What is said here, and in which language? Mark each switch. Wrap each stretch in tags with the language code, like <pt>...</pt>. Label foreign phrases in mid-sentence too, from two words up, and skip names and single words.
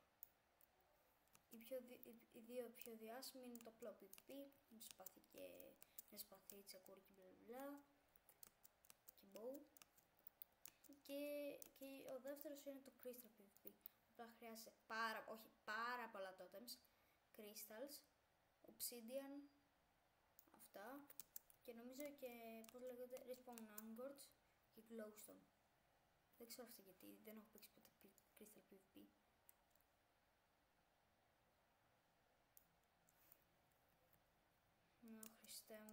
<el>Οι δύο πιο διάσημοι είναι το απλό PvP, με σπαθί, τσακούρι και μπλα και bow. Και ο δεύτερος είναι το Crystal PvP. Απλά χρειάζεται πάρα πολλά</el> <en>totems, crystals, obsidian,</en> <el>αυτά. Και νομίζω και πώς λέγονται</el> <en>respawn angors</en> <el>και glowstone. Δεν ξέρω αυτό γιατί, δεν έχω παίξει ποτέ Crystal PvP. Χριστέ μου.</el>